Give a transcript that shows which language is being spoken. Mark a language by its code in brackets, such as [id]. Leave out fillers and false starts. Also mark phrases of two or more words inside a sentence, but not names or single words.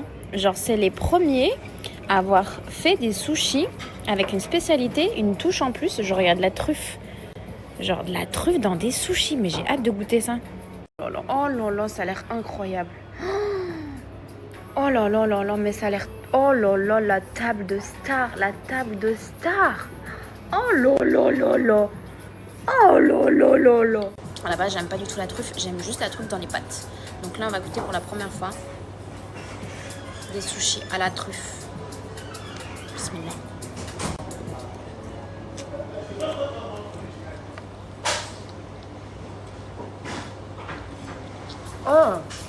[fr] Genre, c'est les premiers à avoir fait des sushis avec une spécialité, une touche en plus. Genre, il y a de la truffe. Genre, de la truffe dans des sushis. Mais j'ai hâte de goûter ça. Oh là là, ça a l'air incroyable. Oh là là là là, mais ça a l'air... Oh là là, la table de star, la table de star. Oh là là là là. Oh là là là là. À la base, j'aime pas du tout la truffe. J'aime juste la truffe dans les pâtes. Donc là, on va goûter pour la première fois des sushis à la truffe. Bismillah. Oh.